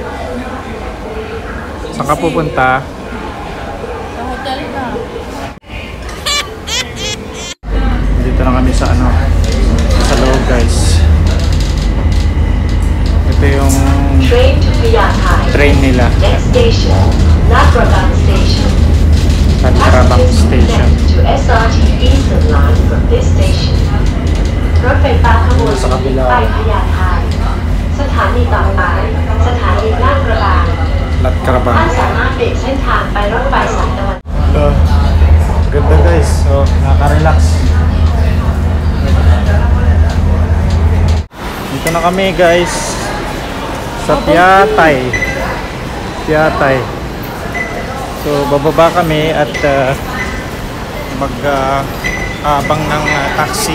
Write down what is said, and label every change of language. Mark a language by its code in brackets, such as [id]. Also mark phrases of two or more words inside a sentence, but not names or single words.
[tl] Saan ka pupunta? Sa hotel na. Dito na kami sa ano, sa loob guys. Ito yung train nila. [en] Next station, Latkrabang Station. Latkrabang Station. To SRT Eastern Line from this station. [th] รถไฟฟ้าขบวนนี้ไปพญาไทสถานีต่อไปสถานีลาดกระบัง Latkrabang. ท่านสามารถเปลี่ยนเส้นทางไปรถไฟสายตะวัน [tl] Ganda guys. So, nakaka-relax. Dito na kami guys sa Piatay. So bababa kami at mag-abang ng taxi.